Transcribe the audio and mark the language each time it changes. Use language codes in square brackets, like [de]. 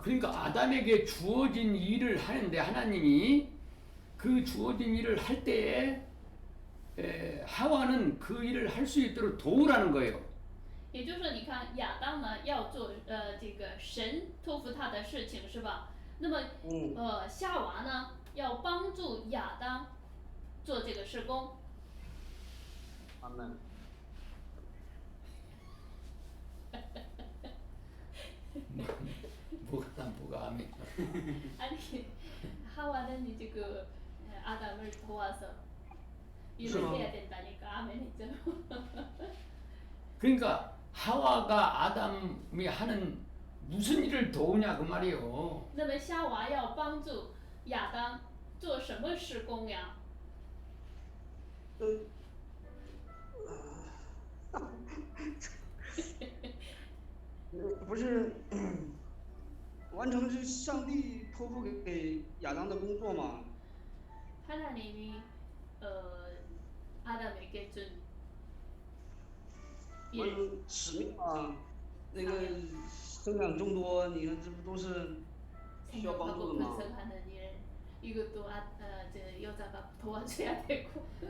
[ko] 그러니까 아담에게 주어진 일을 하는데 하나님이 그 주어진 일을 할 때에 하와는 그 일을 할 수 있도록 도우라는 거예요. [zh] 也就是说，你看亚当呢要做这个神托付他的事情是吧？那么夏娃呢要帮助亚当做这个事工。 [ko] 아멘. 뭐가 아멘. 아니 하와는 이제 그 아담을 도와서 [zh] 是吗？ [ko] 이렇게 해야 된다니까. 아멘이죠. 그러니까 하와가 아담이 하는 무슨 일을 도우냐 그 말이에요. [zh] 那么夏娃要帮助亚当做什么施工呀？不是完成是上帝托付给亚当的工作吗？ [ko] 하나님이 아담에게 준 [zh] 完 [ko] 일, [zh] 成使命嘛，那个生养众多，你看这不都是需要帮助 [ko] 생육하고 [zh] 的吗？ [ko] 번성하는 일, 이것도 여자가 도와줘야 되고.